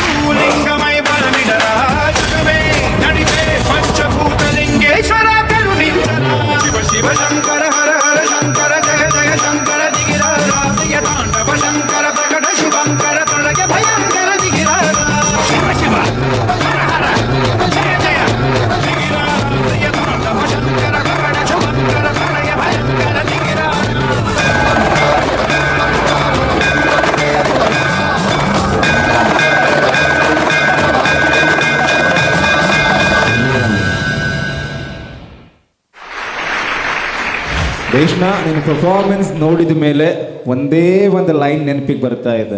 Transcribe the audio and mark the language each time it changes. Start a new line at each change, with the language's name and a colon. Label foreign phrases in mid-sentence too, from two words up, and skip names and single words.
Telugu: లింగమై బలమిడరా జగమే నడిపే పంచభూతలింగేశ్వర కరుణించరా శివ శివ శంకర హర హర శంకర జయ జయ శంకర దిగిరారా ప్రియ తాండవ శంకర ప్రకట శుభంకర ప్రణయ భయంకర దిగిరారా శివ శివ హర హర జయ జయ దిగిరారా ప్రియ తాండవ శంకర ప్రకట శుభంకర ప్రణయ భయంకర దిగిరారా
Kannada: ದೇಶ್ನ ನಿನ್ನ ಪರ್ಫಾರ್ಮೆನ್ಸ್ ನೋಡಿದ ಮೇಲೆ ಒಂದೇ ಒಂದು ಲೈನ್ ನೆನಪಿಗೆ ಬರ್ತಾ ಇದೆ.